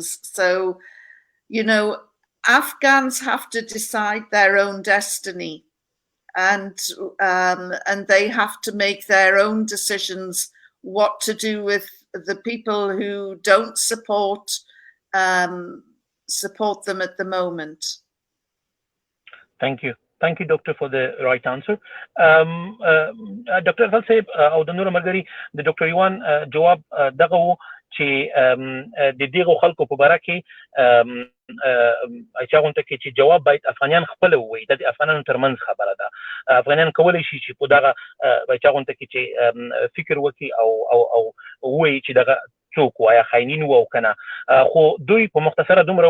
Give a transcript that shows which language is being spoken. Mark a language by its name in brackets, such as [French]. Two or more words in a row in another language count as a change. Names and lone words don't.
[English] So, you know, Afghans have to decide their own destiny, and they have to make their own decisions what to do with the people who don't support them at the moment. Thank you. Thank you, Doctor, for the right answer. Dr. [Pashto] Afzal Saib او د نورو ملګري د ډاکټر یوان جواب دغه و چې د دغه خلکو په باره کې چې هغه ته چې جواب باید افغانان خپل ووایي د افغانانو ترمنځ خبره ده. افغانان کولی شي چې په دغه چې هغه ته چې فکر وکړي او ووایي چې دغه څوک وایي خاینین وو کنه، خو دوی په مختصره دومره